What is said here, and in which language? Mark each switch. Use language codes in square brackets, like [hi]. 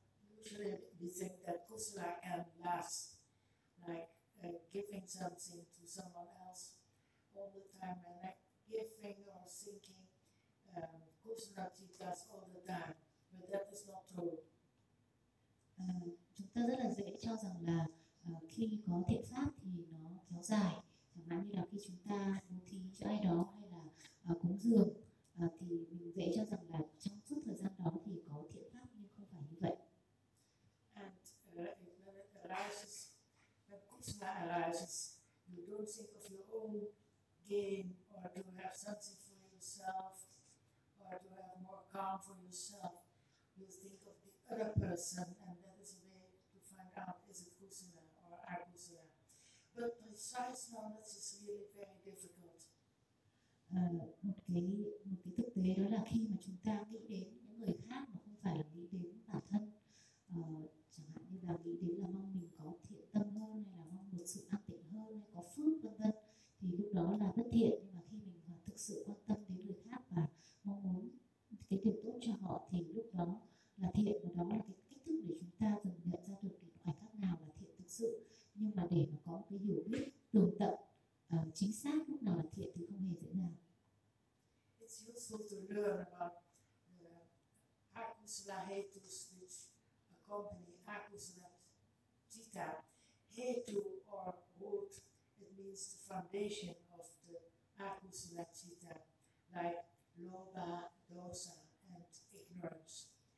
[en] Usually we think that kusala can last, like giving something to someone else all the time, and like giving or thinking kusala jitas all the time, but that is not true. [vi] Chúng ta rất là dễ cho rằng là khi có thiện pháp thì nó kéo dài, chẳng hạn như là khi chúng ta bố thí cho ai đó hay là cúng dường thì mình dễ cho rằng là trong suốt thời gian đó thì có thiện pháp, nhưng không phải như vậy. [en] And when it arises, when kusala arises, you don't think of your own gain or to have something for yourself or to have more calm for yourself. You think of the other person, and that is a way to find out is it kusala or akusala. But precise knowledge is really very difficult. [vi] Một cái thực tế đó là khi mà chúng ta nghĩ đến những người khác mà không phải là nghĩ đến bản thân, chẳng hạn như là nghĩ đến là mong mình có thiện tâm hơn hay là mong được sự an tịnh hơn hay có phước vân vân, thì lúc đó là bất thiện. Nhưng mà khi mình thực sự quan tâm đến người khác và mong muốn cái điều tốt cho họ thì lúc đó là thiện, và đó là cái cách thức để chúng ta dần nhận ra được cái khoảnh khắc nào là thiện thực sự. Nhưng mà để mà có cái hiểu biết tường tận chính xác lúc nào là thiện thì không hề dễ dàng. [en] It's useful to learn about the akusala hetus, which accompany akusala citta. Hetu or root, it means the foundation of the akusala citta, like lobha, dosa, and ignorance.